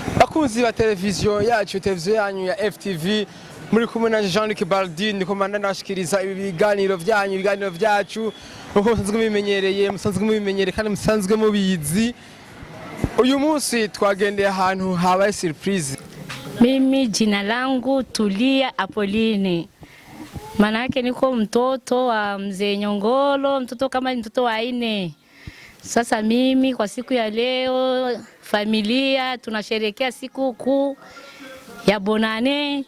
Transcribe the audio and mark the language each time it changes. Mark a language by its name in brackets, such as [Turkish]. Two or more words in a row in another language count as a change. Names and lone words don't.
[Rundi] Bakunzi ba televiziyo yacu, televiziyo yanyu ya FTV, muri kumwe na Jean-Luc Baldin, ndiko nashikiriza ibi biganiro vyanyu, ibiganiro vyacu uko musanzwe mubimenyereye kandi musanzwe mubizi. Uyu munsi twagendeye ahantu habaye surprise. [Swahili] Mimi jina langu Tulia Apolline. Maana yake niko mtoto wa mzee Nyongoro, mtoto kama mtoto wa 4. Sasa mimi kwa siku ya leo familia tunasherehekea siku kuu ya Bonane.